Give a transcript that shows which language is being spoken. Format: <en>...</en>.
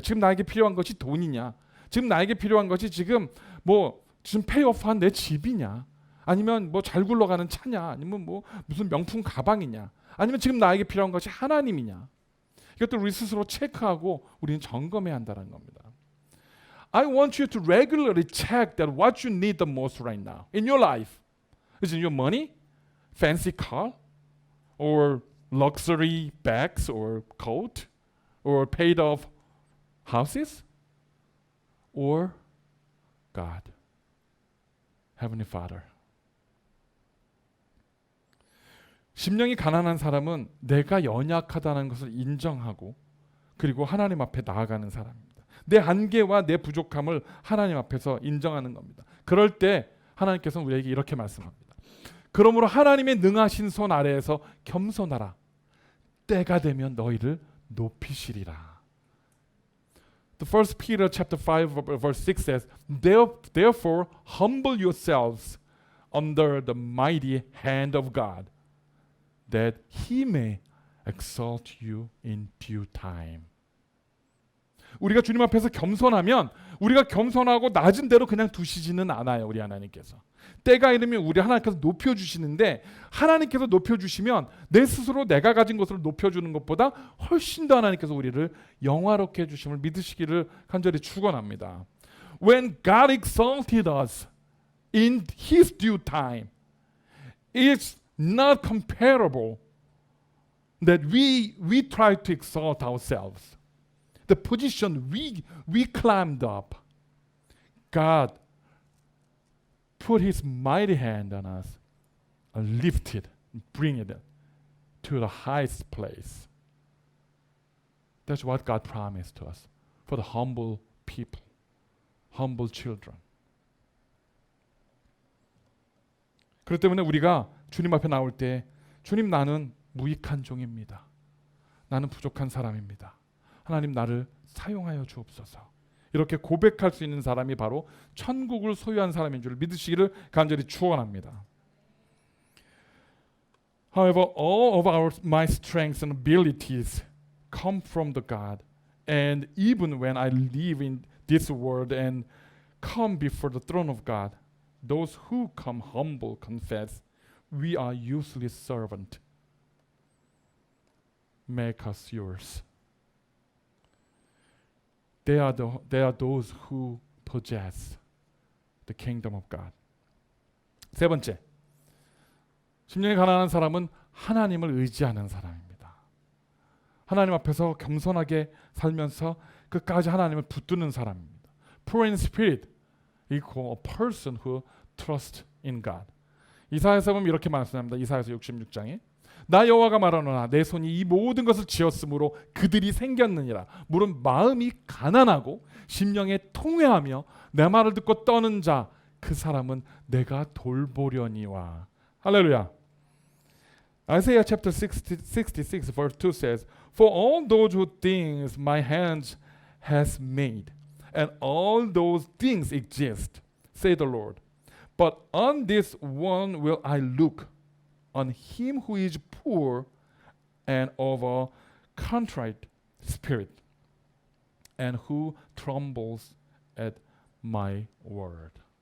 <ko>지금 나에게 필요한 것이 돈이냐? 지금 나에게 필요한 것이 지금 페이오프한 내 집이냐? 아니면 잘 굴러가는 차냐? 아니면 무슨 명품 가방이냐? 아니면 지금 나에게 필요한 것이 하나님이냐? 이것도 우리 스스로 체크하고 우리는 점검해야 한다는 겁니다.</ko> <en>I want you to regularly check that what you need the most right now in your life. Is it your money, fancy car, or luxury bags or coat, or paid off houses, or God, Heavenly Father.</en> <ko>심령이 가난한 사람은 내가 연약하다는 것을 인정하고 그리고 하나님 앞에 나아가는 사람입니다. 내 한계와 내 부족함을 하나님 앞에서 인정하는 겁니다. 그럴 때 하나님께서는 우리에게 이렇게 말씀합니다. 그러므로 하나님의 능하신 손 아래에서 겸손하라. 때가 되면 너희를 높이시리라.</ko> <en>The first Peter chapter 5 verse 6 says, Therefore humble yourselves under the mighty hand of God, that He may exalt you in due time.</en> <ko>우리가 주님 앞에서 겸손하면 우리가 겸손하고 낮은 대로 그냥 두시지는 않아요. 우리 하나님께서. 때가 이르면 우리 하나님께서 높여주시는데 하나님께서 높여주시면 내 스스로 내가 가진 것을 높여주는 것보다 훨씬 더 하나님께서 우리를 영화롭게 해주심을 믿으시기를 간절히 축원합니다.</ko> <en>When God exalted us in His due time, it's not comparable that we try to exalt ourselves. The position we climbed up, God put His mighty hand on us and lifted, bring it to the highest place. That's what God promised to us for the humble people, humble children.</en> <ko>그렇기 때문에 우리가 주님 앞에 나올 때 주님 나는 무익한 종입니다. 나는 부족한 사람입니다. 하나님 나를 사용하여 주옵소서. 이렇게 고백할 수 있는 사람이 바로 천국을 소유한 사람인 줄 믿으시기를 간절히 축원합니다.</ko> <en>However, all of my strengths and abilities come from the God, and even when I live in this world and come before the throne of God, those who come humble confess, we are useless servant. Make us yours. They are those who possess the kingdom of God.</en> <ko>세 번째, 심령이 가난한 사람은 하나님을 의지하는 사람입니다. 하나님 앞에서 겸손하게 살면서 끝까지 하나님을 붙드는 사람입니다.</ko> <en>Poor in spirit equal a person who trusts in God.</en> <ko>이사야서 보면 이렇게 말씀합니다. 이사야서 66장에 나 여호와가 말하노라 내 손이 이 모든 것을 지었으므로 그들이 생겼느니라. 물은 마음이 가난하고 심령에 통회하며 내 말을 듣고 떠는 자 그 사람은 내가 돌보려니와. 할렐루야.</ko> <en>Isaiah chapter 66 verse 2 says, For all those who things my hands has made, and all those things exist, say the Lord. But on this one will I look, on him who is poor and of a contrite spirit, and who trembles at my word.</en>